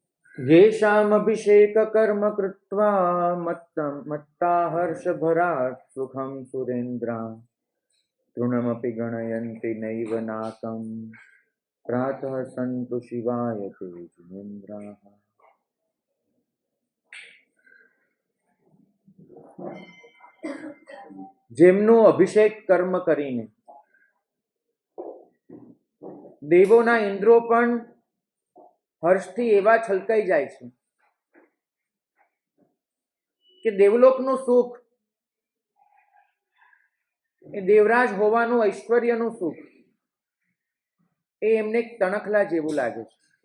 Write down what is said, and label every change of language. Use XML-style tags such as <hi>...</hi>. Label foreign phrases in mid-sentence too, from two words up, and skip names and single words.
<sa>येषामभिषेक कर्म कृत्वा मत्ता हर्षभरात् सुखं सुरेन्द्रा तृणमपि गणयन्ति नैव नाकं प्रातः सन्तु शिवाय ते जिनेन्द्राः।</sa> <gu>જેમનું અભિષેક કર્મ કરીને દેવોના ઇન્દ્રો પણ હર્ષથી એવા છલકાઈ જાય છે કે દેવલોકનું સુખ, એ દેવરાજ હોવાનું ઐશ્વર્યનું સુખ એ એમને તણખલા જેવું લાગે છે.</gu>